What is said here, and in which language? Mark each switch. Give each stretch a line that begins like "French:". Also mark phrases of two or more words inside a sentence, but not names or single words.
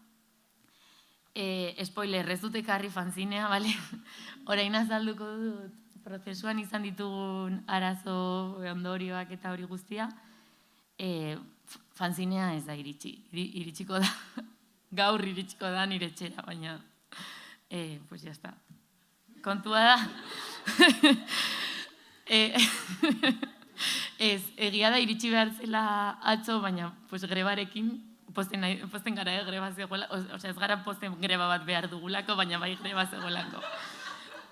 Basque: Spoiler, ez dut ekarri fanzinea, bale? Orain azalduko dut prozesuan izan ditugun arazo, ondorioak eta hori guztia. Fanzinea ez da iritsiko da, gaur iritsiko da nire etxera, baina,
Spanish: pues ya está.
Basque: Kontua da, egia da iritsi behar zela atzo, baina grebarekin, posten gara greba zegoela, ez gara posten greba bat behar dugulako, baina bai greba zegoelako.